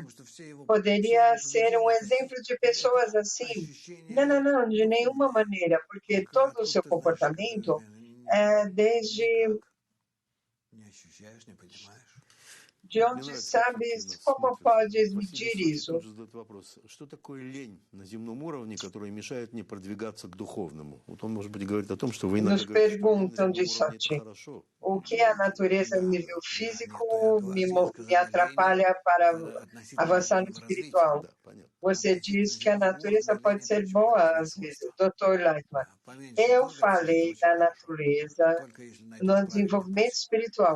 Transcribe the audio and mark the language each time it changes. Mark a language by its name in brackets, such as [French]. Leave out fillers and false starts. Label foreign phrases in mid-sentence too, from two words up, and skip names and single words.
[Portuguese] Poderia ser um exemplo de pessoas assim. Não, de nenhuma maneira, porque todo o seu comportamento é desde... De onde sabes como podes medir isso? [Russian] Что такое лень на земном уровне, которая мешает мне продвигаться к духовному? Вот он, может быть, говорит о том, что вы иногда говорите, что лень на земном уровне это хорошо. [Portuguese] O que a natureza no nível físico me atrapalha para avançar no espiritual? Você diz que a natureza pode ser boa às vezes. Dr. Leitman, eu falei da natureza no desenvolvimento espiritual.